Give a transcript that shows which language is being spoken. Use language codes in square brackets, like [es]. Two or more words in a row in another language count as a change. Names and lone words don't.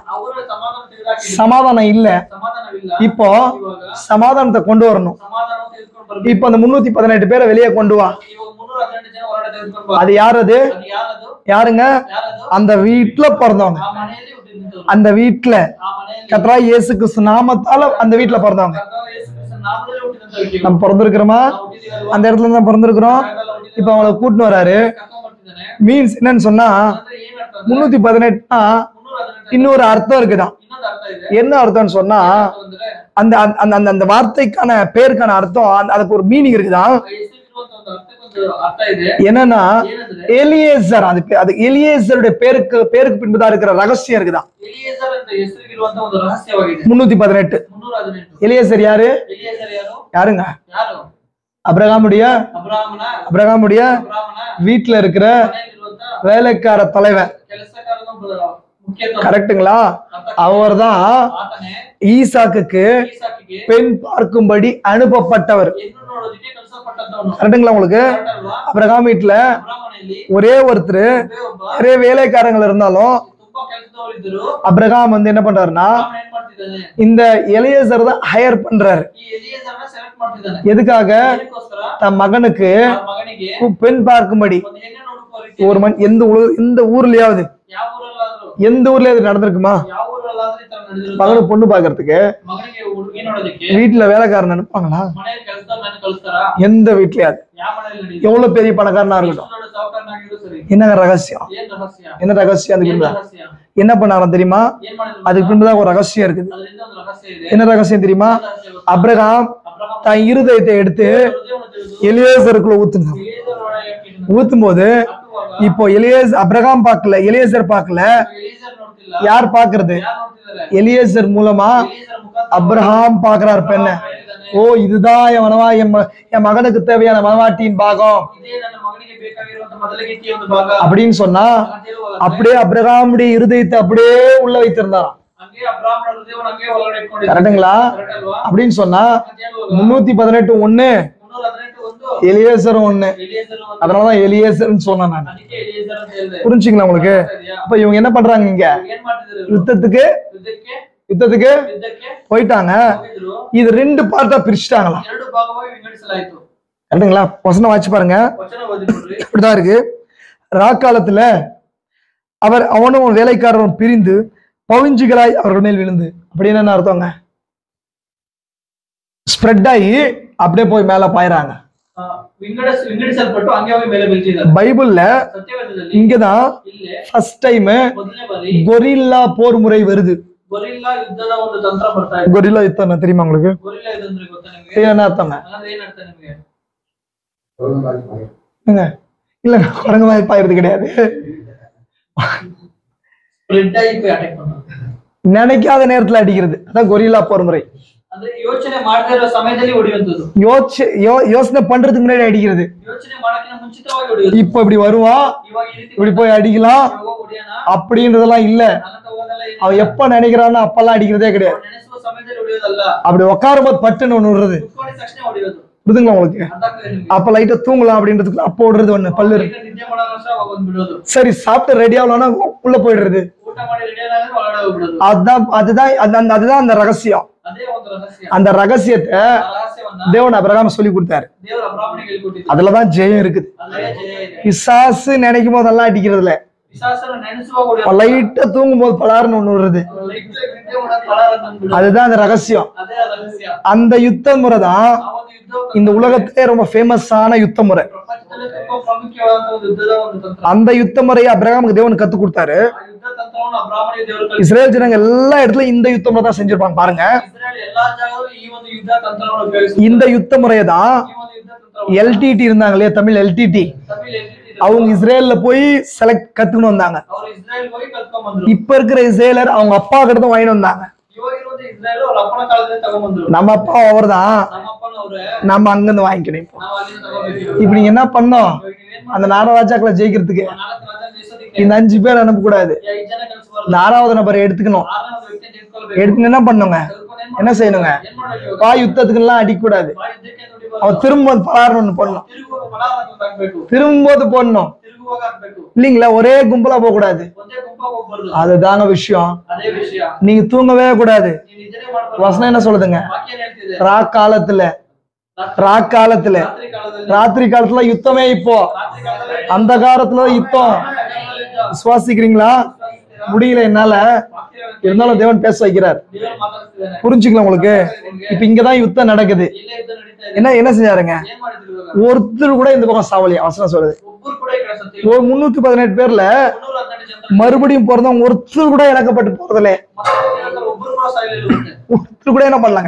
[ta] சமாதானம் இல்ல, இப்போ சமாதானத்தை கொண்டு வரணும். இப்ப அந்த 318 பேரை வெளியே கொண்டு வா. அது யாரு? அது யாருங்க? அந்த வீட்டுல பிறந்தவங்க. [kn] ನಿಂತವರು [ta] அந்த வீட்டுல [kn] ಆ ಮನೆಯಲ್ಲಿ [ta] கர்த்தராகிய இயேசு கிறிஸ்து நாமத்தால அந்த வீட்டுல பிறந்தவங்க. [kn] ಕರ್ತನಾದ ಯೇಸು ಕ್ರಿಸ್ತನ ನಾಮದಲ್ಲಿ ಹುಟ್ಟಿದಂತ ವ್ಯಕ್ತಿಗಳು. [ta] நம்ம பிறந்திருக்கிறோமா? [kn] ನಾವು ಹುಟ್ಟಿದೀವಲ್ವಾ? [ta] அந்த இடத்துல தான் பிறந்திருக்கிறோம். [kn] ಜಾಗದಲ್ಲಿ ಹುಟ್ಟಿದೀವಿ. [ta] இப்ப அவங்களை கூட்டின்னு வராரு. [kn] ಕರ್ಕೊಂಡ್ ಬರ್ತಿದ್ದಾನೆ. [ta] மீன்ஸ் என்னன்னு சொன்னா [kn] ಅಂದ್ರೆ ಏನ್ ಅರ್ಥ ಅಂದ್ರೆ 318 318 [ta] இன்னொரு அர்த்தம் இருக்குதான். [kn] ಇನ್ನೊಂದು ಅರ್ಥ ಇದೆ. [ta] என்ன அர்த்தம்னு சொன்னா [kn] ಅಂದ್ರೆ [ta] அந்த அந்த அந்த அந்த வார்த்தைக்கான பேருக்கான அர்த்தம் அதுக்கு ஒரு மீனிங் இருக்குதான். [kn] ಹೆಸರಿರುವಂತ ಒಂದು ಅರ್ಥಕ್ಕೊಂದು ಅರ್ಥ ಇದೆ. [ta] என்னன்னா [kn] ಏನಂದ್ರೆ [ta] எலியேசர், அது எலியேசருடைய பேருக்கு பின்புதான் இருக்கிற ரகசியம் இருக்குதான். [kn] ಎಲಿಯೇಜರ್ ಅಂತ ಹೆಸರಿಗಿರುವಂತ ಒಂದು ರಹಸ್ಯವಾಗಿದೆ. 318 318 [ta] எலியேசர் யாரு? [kn] ಎಲಿಯೇಜರ್ ಯಾರು? [ta] யாருங்க? [kn] ಯಾರು? [ta] அபிரகாமுடைய [kn] ಅಬ್ರಾಹ್ಮನ [ta] வீட்டுல இருக்கிற [kn] ಮನೆಯಲ್ಲಿರುವಂತ [ta] வேலைக்கார தலைவன். [kn] ಕೆಲಸಗಾರನ ಮುಖ್ಯತ್ವ. [ta] கரெக்டுங்களா? அவர்தான் [kn] ಆತನೇ [ta] ஈசாக்குக்கு [kn] ಈಸಾಕಿಗೆ [ta] பெண் பார்க்கும்படி அனுப்பப்பட்டவர். [kn] ಹೆಣ್ಣು ನೋಡೋದಕ್ಕೆ ಕಳಿಸಲ್ಪಟ್ಟಂತವನು. [ta] கரெக்டுங்களா உங்களுக்கு? [kn] ಕರೆಕ್ಟಲ್ವಾ? [ta] அபிரகாம் வீட்டுல [kn] ಅಬ್ರಾಹ್ಮನೆಯಲ್ಲಿ [ta] ஒரೇ ஒருத்தர் [kn] ಒಬ್ಬ [ta] நிறைய வேலைக்காரங்க இருந்தாலும் [kn] ತುಂಬಾ ಕೆಲಸದವರು ಇದ್ದರು. [ta] அபிரகாம் ಏನ್ பண்றாருன்னா [kn] ಅಬ್ರಾಹ್ಮನ ಏನ್ ಮಾಡ್ತಿದ್ದಾನೆ? [ta] இந்த எலியேசர் தான் ஹையர் பண்றாரு. [kn] ಈ ಎಲಿಯೇಜರ್ನ ಸೆಲೆಕ್ಟ್ ಮಾಡ್ತಿದ್ದಾನೆ. [ta] எதுக்காக? [kn] ಅದಕ್ಕೋಸ್ಕರ [ta] தன் மகனுக்கு [kn] ಆ ಮಗನಿಗೆ [ta] பெண் பார்க்கும்படி [kn] ಒಂದು ಹೆಣ್ಣು ನೋಡುವ ರೀತಿ [ta] ஒரு எந்த ஊர்லயாவது [kn] ಯಾವ ಊರಲ್ಲಾದ್ರೂ [ta] எந்த ஊர்ல இது நடந்திருக்குமா? [kn] ಯಾವ ಊರಲ್ಲಾದ್ರೂ ಈ ತರ ನಡೆದಿರುತ್ತೆ. [ta] மகனுக்கு பொண்ணு பாக்குறதுக்கு [kn] ಮಗನಿಗೆ ಹುಡುಗಿ ನೋಡೋದಕ್ಕೆ [ta] வீட்டுல வேலைக்காரன் அனுப்புவாங்களா? [kn] ಮನೆಯಲ್ಲಿ ಕೆಲಸದವ್ರನ್ನ ಕಳಿಸ್ತಾರಾ? [ta] எந்த வீட்லயாவது [kn] ಯಾವ ಮನೆಯಲ್ಲಿ ನಡೆಯುತ್ತೆ? [ta] எவ்வளவு பெரிய பணக்காரனா இருக்கட்டும். [kn] ಎಷ್ಟು ದೊಡ್ಡ ಸಾಹುಕಾರನಾಗಿದ್ರು ಸರಿ. [ta] என்ன ரகசியம்? [kn] ಏನ್ ರಹಸ್ಯ? [ta] என்ன ரகசியம்? அதுக்கு [kn] ಏನ್ [ta] பின்பு [kn] ರಹಸ್ಯ? [ta] என்ன பண்ணாராம் தெரியுமா? [kn] ಏನ್ ಮಾಡಿದ್ರು? [ta] அதுக்கு பின்புதான் ஒரு ரகசியம் இருக்குது. [kn] ಅದರಿಂದ ಒಂದು ರಹಸ್ಯ ಇದೆ. [ta] என்ன ரகசியம் தெரியுமா? [kn] ಏನ್ ರಹಸ್ಯ ಗೊತ್ತಾ? [ta] அபிரகாம் [kn] ಅಬ್ರಹಾಂ [ta] தன் இருதயத்தை எடுத்து [kn] ಹೃದಯವನ್ನು ತಿಳಿದು [ta] எலியேசருக்குள்ள ஊத்துங்க. [kn] ಎಲಿಯೇಜರ್ ಒಳಗೆ ಹಾಕಿದನು. [ta] ஊத்தும் போது [kn] ಹಾಕುವಾಗ [ta] இப்போ அபிரகாம் பார்க்கல, எலியேசர் பார்க்கல, [kn] ಎಲಿಯೇಜರ್ ನೋಡ್ತಿಲ್ಲ. [ta] யார் பாக்குறது? [kn] ಯಾರು ನೋಡ್ತಿದ್ದಾರೆ? [ta] எலியேசர் மூலமா [kn] ಎಲಿಯೇಜರ್ ಮುಖಾಂತರ [ta] அபிரகாம் பாக்குறார் பெண்ண. ஓ இதுதான் என் மகனுக்கு தேவையான மனவாட்டியின் பாகம் [kn] ಇದೇ ನನ್ನ ಮಗನಿಗೆ ಬೇಕಾಗಿರುವಂತ ಮೊದಲಗಿತ್ತಿಯ ಒಂದು ಭಾಗ [ta] அப்படின்னு சொன்னா [kn] ಅಂತ ಹೇಳುವಾಗ [ta] அப்படியே அபிரகாமுடைய இருதயத்தை அப்படியே உள்ள வைத்திருந்தாராம். [kn] ಹಂಗೆ ಅಬ್ರಾಹ್ಮನ ಹೃದಯವನ್ನು ಹಂಗೆ ಒಳಗಡೆ ಇಟ್ಕೊಂಡಿದ್ದ. [ta] கரெக்டுங்களா? [kn] ಕರೆಕ್ಟ್ ಅಲ್ವಾ? [ta] அப்படின்னு சொன்னா [kn] ಅಂತ ಹೇಳುವಾಗ [ta] 318 ஒண்ணு [kn] 318 ಒಂದು [ta] எலியேசர் ஒண்ணு. [kn] ಎಲಿಯೇಜರ್ ಒಂದು. [ta] அதனாலதான் எலியேசர்னு சொன்னேன் நான். [kn] ಅದಕ್ಕೆ ಎಲಿಯೇಜರ್ ಅಂತ ಹೇಳಿದೆ. [ta] புரிஞ்சுங்களா உங்களுக்கு? [kn] ಸರಿಯಾ? [ta] அப்ப இவங்க என்ன பண்றாங்க? இங்க [kn] ಏನ್ ಮಾಡ್ತಿದ್ರು ಇವ್ರು? [ta] யுத்தத்துக்கு [kn] ಯುದ್ಧಕ್ಕೆ [ta] போயிட்டாங்க. [kn] ಹೋಗಿದ್ರು. [ta] இது 2 பார்ட்டா பிரிச்சுட்டாங்களா? [kn] ಎರಡು ಭಾಗವಾಗಿ ವಿಂಗಡಿಸಲಾಯಿತು. [ta] கரெக்டுங்களா? வசனம் வாட்சி பாருங்க. [kn] ವಚನ ಓದಿಕೊಡ್ರಿ. [ta] இப்படிதான் இருக்கு. ராக்காலத்துல அவனும் வேலைக்காரரும் பிரிந்து பவுஞ்சுகளாய் அவர்கள் மேல் விழுந்து, அப்படின்னு என்ன அர்த்தங்க? ஸ்ப்ரெட் ஆகி அப்படியே போய் மேல பாயிறாங்க. [kn] ವಿಂಗಡಿಸಲ್ಪಟ್ಟು ಹಂಗೆ ಹೋಗಿ ಮೇಲೆ ಬೀಳ್ತಿದ್ದಾರೆ. [ta] பைபிள்ல [kn] ಸತ್ಯವೇದದಲ್ಲಿ [ta] இங்கதான் [kn] ಇಲ್ಲೇ [en] first time [kn] ಮೊದಲನೇ ಬಾರಿ [ta] கொரில்லா போர் முறை வருது. [kn] ಗೊರಿಲ್ಲಾ ಯುದ್ಧದ ಒಂದು ತಂತ್ರ ಬರ್ತಾ ಇದೆ. [ta] கொரில்லா யுத்தம் தெரியுமா உங்களுக்கு? [kn] ಗೊರಿಲ್ಲಾ ಯುದ್ಧ ಅಂದ್ರೆ ಗೊತ್ತಾ ನಿಮಗೆ? [ta] என்ன அர்த்தங்க? [kn] ಅಂದ್ರೆ ಏನ್ ಅರ್ಥ ನಿಮಗೆ? [ta] இல்ல குரங்கு மாதிரி பாயிறது கிடையாது. [kn] ಸ್ಪ್ರೆಡ್ ಆಗಿ ಅಟ್ಯಾಕ್ ಮಾಡೋದು. [ta] நினைக்காத நேரத்துல அடிக்கிறது, அதான் கொரில்லா போர் முறை. [kn] ಅಂದ್ರೆ ಯೋಚನೆ ಮಾಡದೇ ಇರೋ ಸಮಯದಲ್ಲಿ ಹೊಡೆಯುವಂತದ್ದು. [ta] யோசனை பண்றதுக்கு முன்னாடி அடிக்கிறது. [kn] ಯೋಚನೆ ಮಾಡಕ್ಕಿಂತ ಮುಂಚಿತವಾಗಿ ಹೊಡೆಯೋದು. [ta] இப்ப இப்படி வருவான், [kn] ಇವಾಗ ಈ ರೀತಿ [ta] இப்படி போய் அடிக்கலாம் [kn] ಹೊಡೆಯೋಣ [ta] அப்படின்றதெல்லாம் இல்ல. [kn] ಅನ್ನತ ಹೋಗಲ್ಲ. [ta] அவன் எப்ப நினைக்கிறானோ அப்பெல்லாம் அடிக்கிறதே கிடையாது. [kn] ನೆನೆಸುವ ಸಮಯದಲ್ಲಿ ಹೊಡೆಯೋದಲ್ಲ. [ta] அப்படி உட்காரும் போது பட்டுன்னு ஒண்ணு விடுறது. [kn] ಕುತ್ಕೊಂಡಿದ ತಕ್ಷಣ ಹೊಡೆಯೋದು. [ta] புரிதுங்களா உங்களுக்கு? [kn] ಅರ್ಥ ಆಗ್ತದೆ ನಿಮಗೆ? [ta] அப்ப லைட்டா தூங்கலாம் அப்படின்றதுக்கு அப்ப விடுறது ஒண்ணு பல்லு. [kn] ನಿದ್ದೆ ಮಾಡೋಣ ಅಷ್ಟೇ ಅವಾಗ ಒಂದು ಬಿಡೋದು. [ta] சரி சாப்பிட்டு ரெடி ஆகலாம்னா உள்ள போயிடுறது. [kn] ಊಟ ಮಾಡಿ ರೆಡಿ ಆದ್ರೆ ಒಳಗಡೆ ಹೋಗ್ಬಿಡೋದು. [ta] அதுதான் அந்த ரகசியம். [kn] ಅದೇ ಒಂದು ರಹಸ್ಯ. [ta] அந்த ரகசியத்தை [kn] ಆ ರಹಸ್ಯವನ್ನ [ta] தேவன் அபிரகாம் சொல்லி கொடுத்தாரு. [kn] ದೇವರ ಅಬ್ರಾಹ್ಮನಿಗೆ ಹೇಳಿಕೊಟ್ಟಿದ್ದು. [ta] அதுலதான் ஜெயம் இருக்குது. [kn] ಅಲ್ಲೇ ಜಯ ಇದೆ. [ta] பிசாசு நினைக்கும் போதெல்லாம் அடிக்கிறதுல, [kn] ಪಿಶಾಚನ ನೆನೆಸುವಾಗ ಹೊಡೆಯೋದು. [ta] லைட்டா தூங்கும் போது பலாருன்னு ஒண்ணு விடுறது. [kn] ಲೈಟ್ ನಿದ್ದೆ ಮಾಡೋದು ಪಲಾರ ಅಂತ ಅಂದ್ಬಿಡೋದು. [ta] அதுதான் அந்த ரகசியம். [kn] ಅದೇ ರಹಸ್ಯ. [ta] அந்த யுத்த முறை தான் [kn] ಆ ಒಂದು ಯುದ್ಧ [ta] இந்த உலகத்திலே ரொம்ப ஃபேமஸான யுத்த முறை. [kn] ಪ್ರಪಂಚದಲ್ಲಿ ತುಂಬಾ ಪ್ರಾಮುಖ್ಯವಾದ ಒಂದು ಯುದ್ಧದ ಒಂದು ತಂತ್ರ. [ta] அந்த யுத்த முறையை அபிரகாமுக்கு தேவன் கத்து கொடுத்தாரு. [kn] ಆ ಯುದ್ಧ ತಂತ್ರವನ್ನು ಅಬ್ರಾಹ್ಮನಿಗೆ ದೇವರು ಕಲಿಸಿದ. [ta] இஸ்ரேல் ஜனங்க எல்லா இடத்துலயும் இந்த யுத்த முறை தான் செஞ்சிருப்பாங்க பாருங்க. [kn] ಇಸ್ರಾಯೇಲ್ ಎಲ್ಲಾ ಜಾಗದಲ್ಲೂ ಈ ಒಂದು ಯುದ್ಧ ತಂತ್ರವನ್ನು ಉಪಯೋಗಿಸಿದ್ರು. [ta] இந்த யுத்த முறையை தான் [kn] ಈ ಒಂದು ಯುದ್ಧ ತಂತ್ರವನ್ನು [ta] LTT இருந்தாங்க இல்லையா, தமிழ் LTT, [kn] ತಮಿಳ್ ಎಲ್ಲಿದ್ರು? [ta] அவங்க இஸ்ரேல்ல போய் கத்துக்கணும் வந்தாங்க. [kn] ಅವರು ಇಸ್ರಾಯೇಲ್ ಹೋಗಿ ಕಲ್ತ್ಕೊಂಡ್ ಬಂದ್ರು. [ta] இப்ப இருக்கிற இஸ்ரேலர் அவங்க அப்பா கிட்ட தான் வாங்கிட்டு வந்தாங்க. [kn] ಇವಾಗ ಇರುವಂತ ಇಸ್ರಾಯೇಲ್ ಅವ್ರ ಅಪ್ಪನ ಕಾಲದಲ್ಲಿ ತಗೊಂಡ್ಬಂದ್ರು. [ta] நம்ம அப்பா அவர்தான், [kn] ನಮ್ಮ ಅಪ್ಪನವ್ರೆ [ta] நம்ம அங்கிருந்து வாங்கிக்கணும். இப்போ [kn] ನಾವು ಅಲ್ಲಿಂದ ತಗೋಬೇಕು. [ta] இப்ப நீங்க என்ன பண்ணோம்? [kn] ಇವಾಗ ನೀವೇನ್ [ta] அந்த 4 ராஜாக்களை ஜெயிக்கிறதுக்கு [kn] ನಾಲ್ಕು ರಾಜ ಜಯಿಸೋದಕ್ಕೆ [ta] இந்த 5 பேர் அனுப்ப கூடாது. [kn] 5 ಜನ ಕಳಿಸಬಾರ್ದು. [ta] இந்த 6வது நபரை எடுத்துக்கணும். [kn] 6ನೇ ವ್ಯಕ್ತಿಯನ್ನು ತೆಗೆದುಕೊಳ್ಳಬೇಕು. [ta] எடுத்து என்ன பண்ணுங்க? என்ன செய்யணுங்க? [kn] ಏನ್ ಮಾಡ್ಬೇಕು? [ta] வா யுத்தத்துக்கு எல்லாம் அடிக்க கூடாது. [kn] ಬಾ ಯುದ್ಧಕ್ಕೆ ನುಡಿಬಾರ್ದು. [ta] அவன் திரும்ப பலாரணும் பண்ணணும், [kn] ತಿರುಗುವಾಗ ಪಲಾರವನ್ನು ಹಾಕ್ಬೇಕು. [ta] திரும்போது போடணும் [kn] ತಿರುಗುವಾಗ ಹಾಕ್ಬೇಕು. [ta] இல்லீங்களா? ஒரே கும்பலா போக கூடாது. [kn] ಒಂದೇ ಗುಂಪಾಗಿ ಹೋಗ್ಬಾರ್ದು. [ta] அதுதாங்க விஷயம். [kn] ಅದೇ ವಿಷಯ. [ta] நீங்க தூங்கவே கூடாது. [kn] ನೀನ್ ನಿದ್ರೆ ಮಾಡ್ಬಾರ್ದು. [ta] வசனம் என்ன சொல்லுதுங்க? [kn] ವಾಕ್ಯ ಏನ್ ಹೇಳ್ತಿದೆ? [ta] ராக்காலத்துல [kn] ರಾತ್ರಿ ಕಾಲದಲ್ಲಿ [ta] ராத்திரி காலத்துல யுத்தமே இப்போ [kn] ರಾತ್ರಿ ಕಾಲದಲ್ಲಿ [ta] அந்த காலத்துல யுத்தம் [kn] ಯುದ್ಧ. [ta] விசுவாசிக்கிறீங்களா? முடியல என்னால, இருந்தாலும் தேவன் பேச வைக்கிறார். புரிஞ்சுக்கலாம் உங்களுக்கு? இப்ப இங்கதான் யுத்தம் நடக்குது. என்ன செஞ்சாருங்க? ஒருத்தர் கூட இந்த பக்கம் சாவலியா? வசனம் சொல்லுது. ஒரு 318 பேர்ல மறுபடியும் பிறந்தவங்க ஒருத்தர் கூட இழக்கப்பட்டு போறதுல ஒருத்தர் கூட என்ன பண்ணலாங்க?